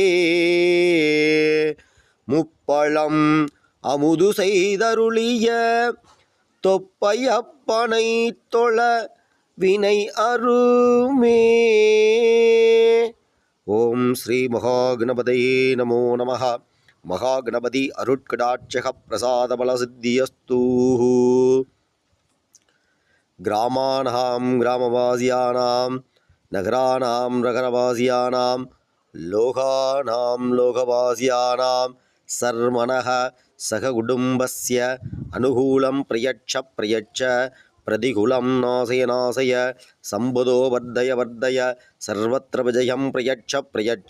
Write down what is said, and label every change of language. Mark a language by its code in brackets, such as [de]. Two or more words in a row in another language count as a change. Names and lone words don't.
[ta] முப்பழம் அமுது செய்தருளிய தொப்பையப்பனை தொழ வினை அருமே. [sa] ॐ श्री महागणपतये नमो नमः. [ta] மகாகணபதி அருட்கடாட்சக பிரசாத பல சித்தியஸ்து. [sa] ग्रामाणां ग्रामवासियानां नगराणां नगरवासियानां लोकानां लोकवासियानां सर्वनः सहकुटुम्बस्य अनुकूलं प्रयच्छ प्रतिकूलं नाशय सम्पदो वर्धय सर्वत्र विजयं प्रयच्छ.